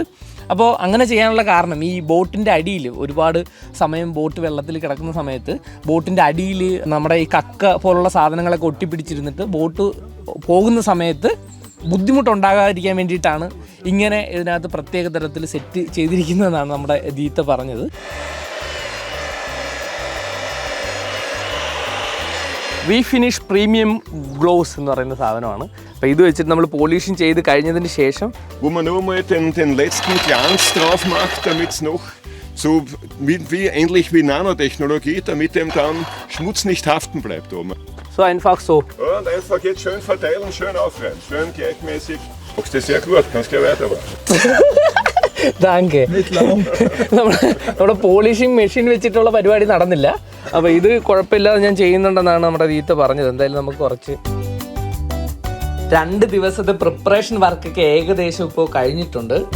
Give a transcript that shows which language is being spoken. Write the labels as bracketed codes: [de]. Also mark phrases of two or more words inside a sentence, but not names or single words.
[ml] അപ്പോൾ അങ്ങനെ ചെയ്യാനുള്ള കാരണം ഈ ബോട്ടിൻ്റെ അടിയിൽ ഒരുപാട് സമയം ബോട്ട് വെള്ളത്തിൽ കിടക്കുന്ന സമയത്ത് ബോട്ടിൻ്റെ അടിയിൽ നമ്മുടെ ഈ കക്ക പോലുള്ള സാധനങ്ങളൊക്കെ ഒട്ടിപ്പിടിച്ചിരുന്നിട്ട് ബോട്ട് പോകുന്ന സമയത്ത് ബുദ്ധിമുട്ടുണ്ടാകാതിരിക്കാൻ വേണ്ടിയിട്ടാണ് ഇങ്ങനെ ഇതിനകത്ത് പ്രത്യേക തരത്തിൽ സെറ്റ് ചെയ്തിരിക്കുന്നതെന്നാണ് നമ്മുടെ ദീത്ത പറഞ്ഞത്. [en] V finish premium gloves [ml] എന്ന് പറയുന്ന സാധനമാണ്. അപ്പോൾ ഇത് വെച്ചിട്ട് നമ്മൾ പോളിഷിങ് ചെയ്ത് കഴിഞ്ഞതിന് ശേഷം [de] Wo man nur mal den letzten Glanz drauf macht, damit es noch so wie ähnlich wie Nanotechnologie, damit dem dann Schmutz nicht haften bleibt oben. so einfach so. Ja, und einfach jetzt schön verteilen, schön aufreiben, schön gleichmäßig. Machst du sehr gut, kannst gleich weitermachen. [en] താങ്ക്. [ml] നമ്മുടെ പോളിഷിങ് മെഷീൻ വെച്ചിട്ടുള്ള പരിപാടി നടന്നില്ല. അപ്പോൾ ഇത് കുഴപ്പമില്ലാതെ ഞാൻ ചെയ്യുന്നുണ്ടെന്നാണ് നമ്മുടെ ദീത്ത പറഞ്ഞത്. എന്തായാലും നമുക്ക് കുറച്ച് 2 ദിവസത്തെ പ്രിപ്പറേഷൻ വർക്കൊക്കെ ഏകദേശം ഇപ്പോൾ കഴിഞ്ഞിട്ടുണ്ട്.